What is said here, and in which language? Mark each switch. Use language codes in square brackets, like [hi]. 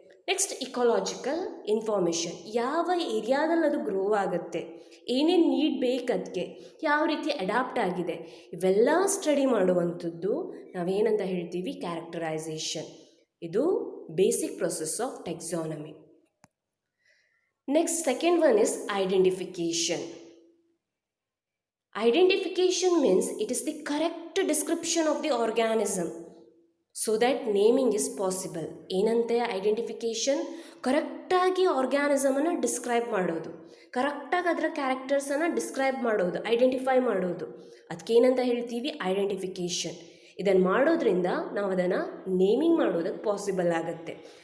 [kn] Next ecological information, ಯಾವ ಏರಿಯಾದಲ್ಲಿ ಅದು ಗ್ರೋ ಆಗುತ್ತೆ, ಏನೇನು ನೀಡ್ ಬೇಕು ಅದಕ್ಕೆ, ಯಾವ ರೀತಿ ಅಡಾಪ್ಟ್ ಆಗಿದೆ, ಇವೆಲ್ಲ ಸ್ಟಡಿ ಮಾಡುವಂಥದ್ದು ನಾವೇನಂತ ಹೇಳ್ತೀವಿ, ಕ್ಯಾರೆಕ್ಟರೈಸೇಷನ್. [en] ಇದು basic process of taxonomy. Next, second one is identification. Identification means it is the correct description of the organism so that naming is possible. [kn] ಏನಂತೆ ಐಡೆಂಟಿಫಿಕೇಷನ್, ಕರೆಕ್ಟಾಗಿ ಆರ್ಗ್ಯಾನಿಸಮನ್ನು ಡಿಸ್ಕ್ರೈಬ್ ಮಾಡೋದು, ಕರೆಕ್ಟಾಗಿ ಅದರ ಕ್ಯಾರೆಕ್ಟರ್ಸನ್ನು ಡಿಸ್ಕ್ರೈಬ್ ಮಾಡೋದು, ಐಡೆಂಟಿಫೈ ಮಾಡೋದು, ಅದಕ್ಕೇನಂತ ಹೇಳ್ತೀವಿ, ಐಡೆಂಟಿಫಿಕೇಷನ್. ಇದನ್ನು ಮಾಡೋದ್ರಿಂದ ನಾವು ಅದನ್ನು ನೇಮಿಂಗ್ ಮಾಡೋದಕ್ಕೆ ಪಾಸಿಬಲ್ ಆಗುತ್ತೆ.